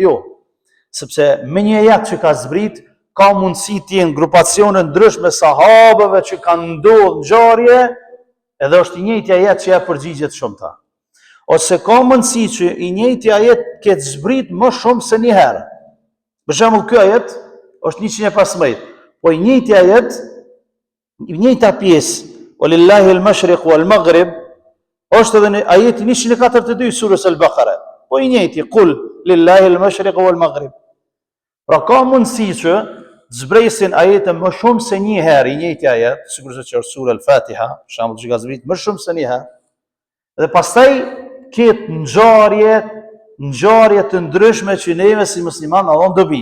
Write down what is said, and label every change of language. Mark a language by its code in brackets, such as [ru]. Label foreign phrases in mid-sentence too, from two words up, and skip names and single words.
[sq] Jo, sepse me një ajet që ka zbrit ka mundësi të jenë grupacione ndryshme sahabëve që kanë ndodhur ngjarje, edhe është i njëjti ajet që ja përgjigjet shumëta. Ose ka mundësi që i njëjti ajet ketë zbrit më shumë se një herë. Për shembull, ky ajet është 115, po i njëjti ajet, i njëjta pjesë [ar] ولله المشرق والمغرب, [sq] është edhe në ajeti 142 surës Al-Baqara. Po i njëjti, [ar] قل لله المشرق والمغرب. [sq] Pra ka mundësi që të zbresin ajetën më shumë se një herë, i njëjti ajet, sigurisht që është sura Al-Fatiha, për shembull që ka zbrit më shumë se një herë. Dhe pastaj ketë ngjarje të ndryshme që neve si musliman na dhon dobi.